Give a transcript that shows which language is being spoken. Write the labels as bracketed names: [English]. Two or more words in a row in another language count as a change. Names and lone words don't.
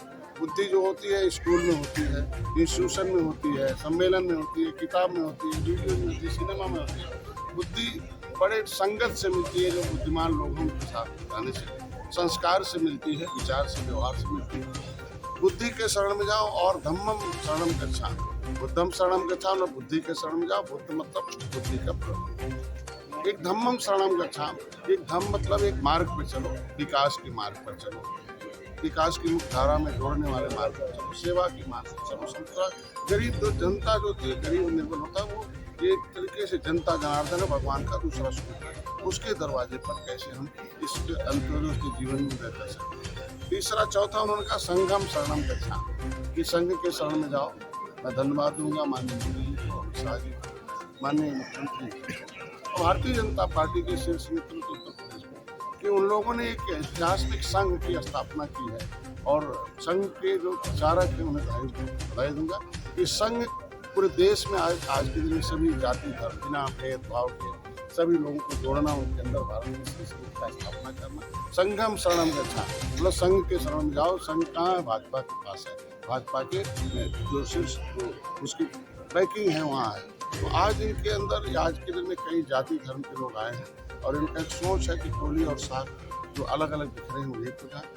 [Hindi] बुद्धि जो होती है स्कूल में होती है, इंस्टीट्यूशन में होती है, सम्मेलन में होती है, किताब में होती है, वीडियो में होती है, सिनेमा में होती है। बुद्धि बड़े संगत से मिलती है, जो बुद्धिमान लोगों के साथ रहने से, संस्कार से मिलती है, विचार से, व्यवहार से मिलती है। बुद्धि के शरण में जाओ और [Pali] धम्मम शरणम गच्छामि। बुद्धम शरणम गच्छामि, [Hindi] बुद्धि के शरण में जाओ। बुद्ध मतलब बुद्धि का प्रयोग। एक [Pali] धम्मम शरणम गच्छामि, [Hindi] एक धम्म मतलब एक मार्ग पर चलो, विकास के मार्ग पर चलो, विकास की मुख्य धारा में जोड़ने वाले मार्ग पर चलो, सेवा की मार्ग पर चलो। संतरा गरीब जो जनता जो थी, गरीब निर्बल होता है, वो एक तरीके से जनता जनार्दन है, भगवान का दूसरा स्वरूप है। उसके दरवाजे पर कैसे हम इस अंत्योदय के जीवन में रह सकते हैं। तीसरा चौथा उन्होंने कहा [Pali] संगम शरणम गच्छामि, [Hindi] कि संघ के शरण में जाओ। मैं धन्यवाद दूंगा माननीय मोदी को, अमित शाह जी को, माननीय मुख्यमंत्री और भारतीय जनता पार्टी के शीर्ष नेतृत्व उत्तर प्रदेश में, कि उन लोगों ने एक ऐतिहासिक संघ की स्थापना की है। और संघ के जो प्रचारक हैं उन्हें बधाई दूंगा। इस संघ पूरे देश में आज के दिन में सभी जाति धर्म बिना भेदभाव के सभी लोगों को जोड़ना, उनके अंदर भारत की संस्कृति का स्थापना करना। [Pali] संघम शरणम गच्छा, [Hindi] मतलब संघ के शरण में जाओ। संघ कहाँ है? भाजपा के पास है। भाजपा के जो शीर्ष उसकी ट्रैकिंग है वहाँ है। तो आज इनके अंदर आज के दिन में कई जाति धर्म के लोग आए हैं और इनका एक सोच है कि कोली और साग जो अलग अलग बिखरे हैं वो एक हो जाए।